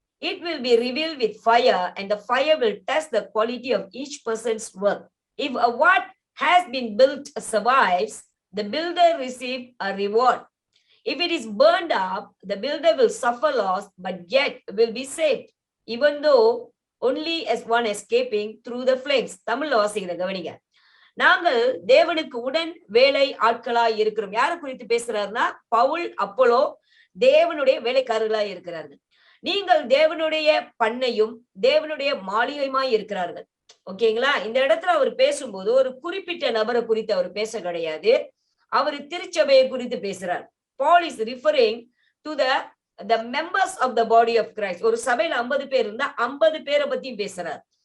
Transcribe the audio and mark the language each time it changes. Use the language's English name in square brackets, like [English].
[English] It will be revealed with fire, and the fire will test the quality of each person's work. If what has been built survives, the builder receives a reward. If it is burned up, the builder will suffer loss, but yet will be saved, even though only as one escaping through the flames. [Tamil] தமிழ்ல வாசிக்கிற கவனிங்க. நாங்கள் தேவனுக்கு உடன் வேலை ஆட்களாய் இருக்கிறோம். யாரை குறித்து பேசுறாருன்னா, பவுல் அப்போலோ தேவனுடைய வேலைக்காரர்களாய் இருக்கிறார்கள். நீங்கள் தேவனுடைய பண்ணையும் தேவனுடைய மாளிகையுமாய் இருக்கிறார்கள். ஓகேங்களா? இந்த இடத்துல அவர் பேசும்போது ஒரு குறிப்பிட்ட நபரை குறித்து அவர் பேச கிடையாது. அவர் திருச்சபையை குறித்து பேசுறார். [English] Paul is referring to the members of the body of Christ. [Tamil] ஒரு சபையில 50 பேர் இருந்தா 50 பேரை பத்தியும் பேசுறார்.